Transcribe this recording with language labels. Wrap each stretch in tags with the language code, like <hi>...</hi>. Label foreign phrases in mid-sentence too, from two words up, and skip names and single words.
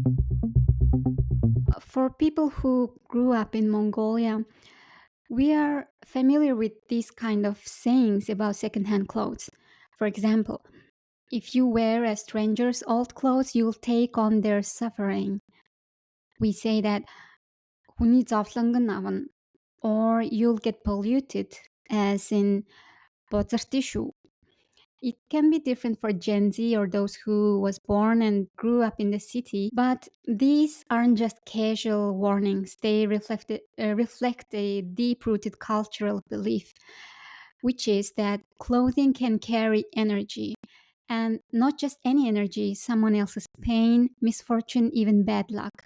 <en>For people who grew up in Mongolia, we are familiar with these kind of sayings about secondhand clothes. For example, if you wear a stranger's old clothes, you'll take on their suffering. We say that</en> <mn>"Хүний зовлонгон авна"</mn> <en>or you'll get polluted, as in</en> <mn>"Бозарт шүү."</mn> <en>It can be different for Gen Z or those who was born and grew up in the city, but these aren't just casual warnings. They reflect a deep-rooted cultural belief, which is that clothing can carry energy, and not just any energy, someone else's pain, misfortune, even bad luck.</en>